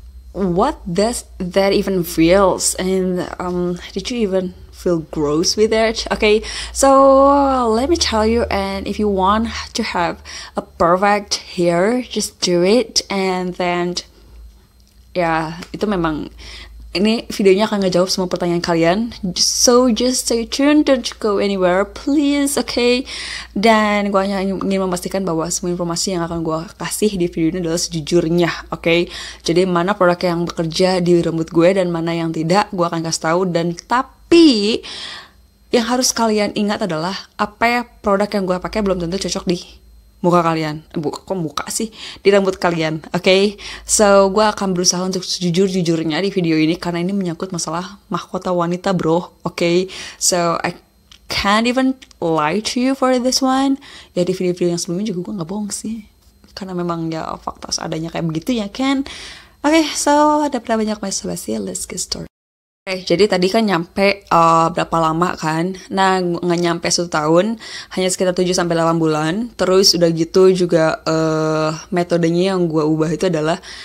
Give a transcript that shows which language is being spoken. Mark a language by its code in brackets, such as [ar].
[en] What does that even feels? And did you even feel gross with it? Okay, so let me tell you, and if you want to have a perfect hair, just do it. And then [id] ya, itu memang ini videonya akan ngejawab semua pertanyaan kalian. [en] So just stay tuned, don't go anywhere please, okay? [id] Dan gue hanya ingin memastikan bahwa semua informasi yang akan gue kasih di video ini adalah sejujurnya, okay? Jadi mana produk yang bekerja di rambut gue dan mana yang tidak, gue akan kasih tahu. Dan tapi yang harus kalian ingat adalah apa ya, produk yang gue pakai belum tentu cocok di muka kalian. Kok muka sih? Di rambut kalian, okay? So gue akan berusaha untuk jujur-jujurnya di video ini karena ini menyangkut masalah mahkota wanita, bro, okay? [en] So I can't even lie to you for this one. [id] Ya di video-video yang sebelumnya juga gue nggak bohong sih, karena memang ya fakta seadanya kayak begitu ya kan. Okay, so ada banyak basa-basi, [en] let's get started. [id] Jadi tadi kan nyampe berapa lama kan? Nah, nggak nyampe 1 tahun, hanya sekitar 7-8 bulan. Terus udah gitu juga metodenya yang gue ubah itu adalah